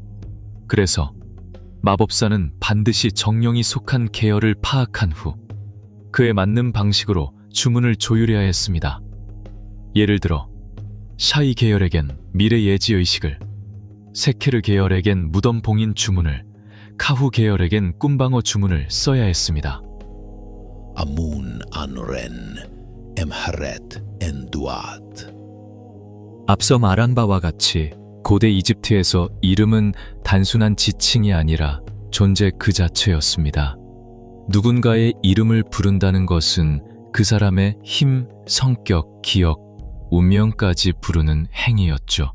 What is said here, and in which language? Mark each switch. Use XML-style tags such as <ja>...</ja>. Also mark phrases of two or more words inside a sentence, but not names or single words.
<ko>그래서 마법사는 반드시 정령이 속한 계열을 파악한 후 그에 맞는 방식으로 주문을 조율해야 했습니다. 예를 들어 샤이 계열에겐 미래 예지 의식을, 세케르 계열에겐 무덤 봉인 주문을, 카후 계열에겐 꿈방어 주문을 써야 했습니다. Amun anren emharet enduat. 앞서 말한 바와 같이 고대 이집트에서 이름은 단순한 지칭이 아니라 존재 그 자체였습니다. 누군가의 이름을 부른다는 것은 그 사람의 힘, 성격, 기억, 운명까지 부르는 행위였죠.</ko>